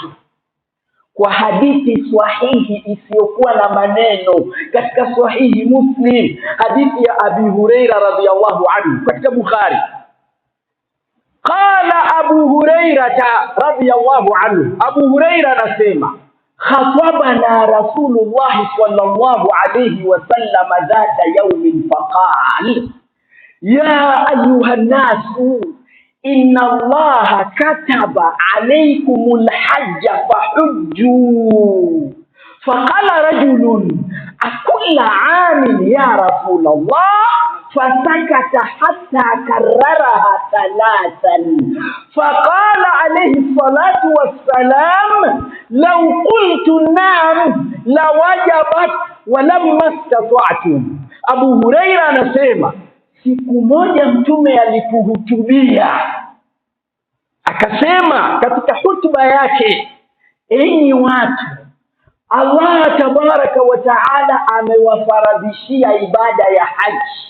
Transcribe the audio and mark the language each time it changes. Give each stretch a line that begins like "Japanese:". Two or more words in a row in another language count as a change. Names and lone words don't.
Swahili: Kwa hadithi sahihi isiyokuwa na maneno katika sahihi Muslim, hadithi ya Abi Huraira
Arabic: رضي الله عنه
Swahili: katika Bukhari.
Arabic: قال أبو هريرة رضي الله عنه, Abu Huraira anasema, خطبنا رسول الله صلى الله عليه وسلم ذات يوم فقال يا أيها الناس إن الله كتب عليكم الحج فحجوا. فقال رجل أكل عام يا رسول الله? فسكت حتى كررها ثلاثا. فقال عليه الصلاة والسلام لو قلت نعم لوجبت ولما استطعتم.
Swahili: Abu Huraira anasema, siku moja Mtume alipohutubia akasema katika hutuba yake, enyi watu, Allah
Arabic: تبارك وتعالى
Swahili: amewafaradhishia ibada ya haji.